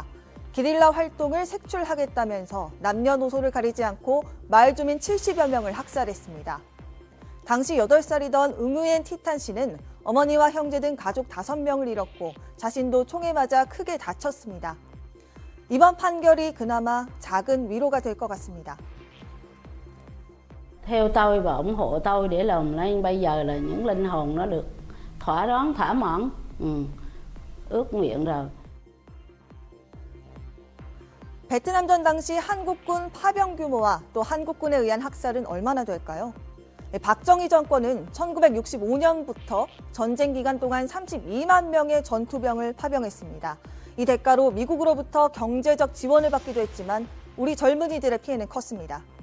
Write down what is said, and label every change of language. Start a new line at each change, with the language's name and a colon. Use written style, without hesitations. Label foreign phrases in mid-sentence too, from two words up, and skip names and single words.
Korean: 게릴라 활동을 색출하겠다면서 남녀노소를 가리지 않고 마을 주민 70여 명을 학살했습니다. 당시 8살이던 응우엔 티탄 씨는 어머니와 형제 등 가족 5명을 잃었고 자신도 총에 맞아 크게 다쳤습니다. 이번 판결이 그나마 작은 위로가 될 것 같습니다.
Vietnamese: Theo tôi và ủng hộ tôi để làm lên bây giờ là những linh hồn nó được thỏa đáng, thỏa mãn, ước nguyện rồi.
Korean: 베트남전 당시 한국군 파병 규모와 또 한국군에 의한 학살은 얼마나 될까요? 박정희 정권은 1965년부터 전쟁 기간 동안 32만 명의 전투병을 파병했습니다. 이 대가로 미국으로부터 경제적 지원을 받기도 했지만 우리 젊은이들의 피해는 컸습니다.